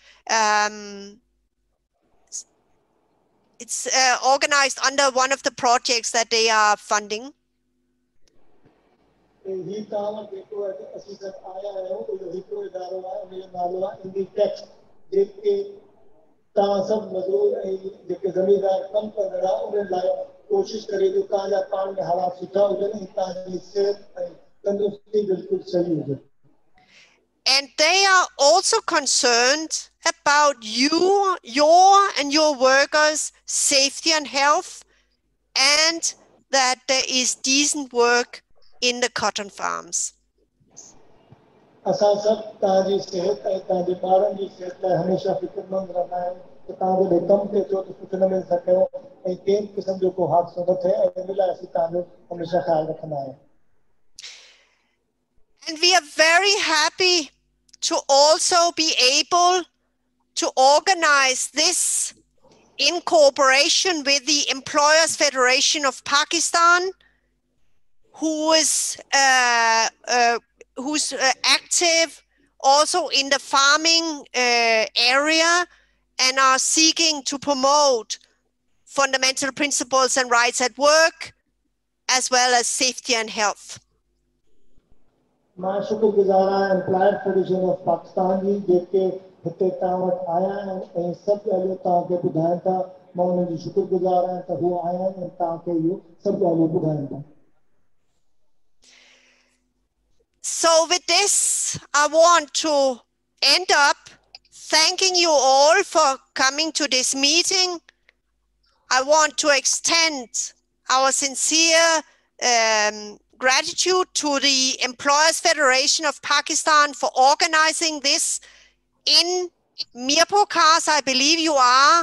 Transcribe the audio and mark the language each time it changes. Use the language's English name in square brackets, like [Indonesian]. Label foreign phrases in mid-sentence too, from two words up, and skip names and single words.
[English] It's organized under one of the projects that they are funding. [Sindhi] तव्हां सभु मज़दूर ऐं जेके ज़मीनदार कमु कंदड़ उन्हनि लाइ कोशिशि करे जो तव्हांजा पाण में हालात सुठा हुजनि ऐं तव्हांजी सिहत ऐं तंदुरुस्ती बिल्कुलु सही हुजे। [English] And they are also concerned about your and your workers' safety and health, and that there is decent work in the cotton farms. [Sindhi] असां सभु तव्हांजी सिहत ऐं तव्हांजे ॿारनि जी सिहत लाइ हमेशह फ़िक्रमंद रहंदा आहियूं त तव्हां जॾहिं कमु थिए थो त सुठे नमूने सां कयो ऐं कंहिं क़िस्म जो को हादसो न थिए ऐं इन लाइ असीं तव्हांजो हमेशह ख़्यालु रखंदा आहियूं। [English] And we are very happy to also be able to organize this in cooperation with the Employers Federation of Pakistan, who's active also in the farming area and are seeking to promote fundamental principles and rights at work, as well as safety and health. [Sindhi] मां शुक्रगुज़ार आहियां एम्प्लॉयर फेडरेशन ऑफ पाकिस्तान जी जेके हिते तव्हां वटि आया आहिनि ऐं सभु ॻाल्हियूं तव्हांखे ॿुधाइनि था। मां उन्हनि जी शुक्रगुज़ार आहियां त हू आया आहिनि ऐं तव्हांखे इहो सभु ॻाल्हियूं ॿुधाइनि था। [English] So with this, I want to end up thanking you all for coming to this meeting. I want to extend our sincere gratitude to the Employers Federation of Pakistan for organizing this in Mirpur Khas, I believe you are.